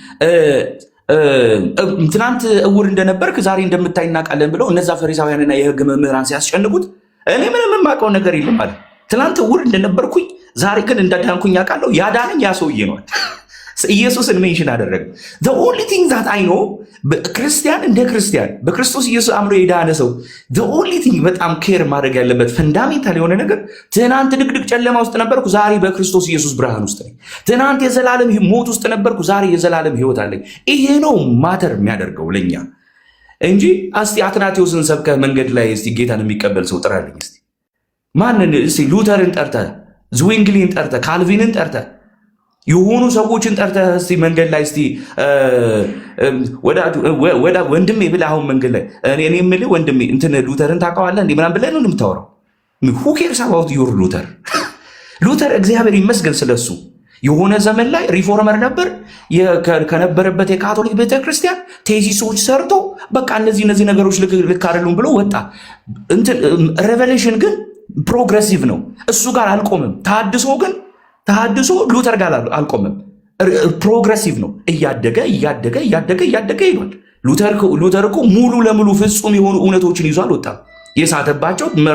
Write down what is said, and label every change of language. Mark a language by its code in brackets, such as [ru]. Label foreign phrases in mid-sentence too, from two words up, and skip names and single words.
[am] ትናንት እውር እንደነበርክ ዛሬ እንደምታይ እናውቃለን ብለው እነዛ ፈሪሳውያንና የሕግ መምህራን ሲያስጨንቁት እኔ ምንም የማውቀው ነገር የለም አለ። ትናንት እውር እንደነበርኩኝ ዛሬ ግን እንዳዳንኩኝ አውቃለሁ። ያዳነኝ ያ ሰውዬ ነው። ኢየሱስን ሜንሽን አደረገ። [en] the only thing that I know [am] ክርስቲያን እንደ ክርስቲያን በክርስቶስ ኢየሱስ አምኖ የዳነ ሰው [en] the only thing [am] በጣም ኬር ማድረግ ያለበት ፈንዳሜንታል የሆነ ነገር ትናንት ድቅድቅ ጨለማ ውስጥ ነበርኩ፣ ዛሬ በክርስቶስ ኢየሱስ ብርሃን ውስጥ ነኝ። ትናንት የዘላለም ሞት ውስጥ ነበርኩ፣ ዛሬ የዘላለም ሕይወት አለኝ። ይሄ ነው ማተር የሚያደርገው ለኛ እንጂ እስቲ አትናቴዎስን ሰብከህ መንገድ ላይ እስቲ ጌታን የሚቀበል ሰው ጥራልኝ እስቲ። ማንን እስቲ? ሉተርን ጠርተህ፣ ዝዊንግሊን ጠርተህ፣ ካልቪንን ጠርተህ የሆኑ ሰዎችን ጠርተህ እስቲ መንገድ ላይ እስቲ ወንድሜ ብለህ አሁን መንገድ ላይ እኔ የምልህ ወንድሜ እንትን ሉተርን ታውቀዋለህ እንዴ ምናምን ብለህ ነው የምታወራው። [en] who cares about your [am] ሉተር? ሉተር እግዚአብሔር ይመስገን ስለሱ የሆነ ዘመን ላይ ሪፎርመር ነበር። ከነበረበት የካቶሊክ ቤተክርስቲያን ቴሲሶች ሰርቶ በቃ እነዚህ ነገሮች ልክ አይደሉም ብሎ ወጣ። ሬቨሌሽን ግን ፕሮግሬሲቭ ነው፣ እሱ ጋር አልቆምም። ተሐድሶ ሉተር ጋር አልቆምም፣ ፕሮግሬሲቭ እያደገ ይሏል። ሉተር እኮ ሙሉ ለሙሉ ፍጹም የሆኑ እውነቶችን ይዞ አልወጣም። የሳተባቸው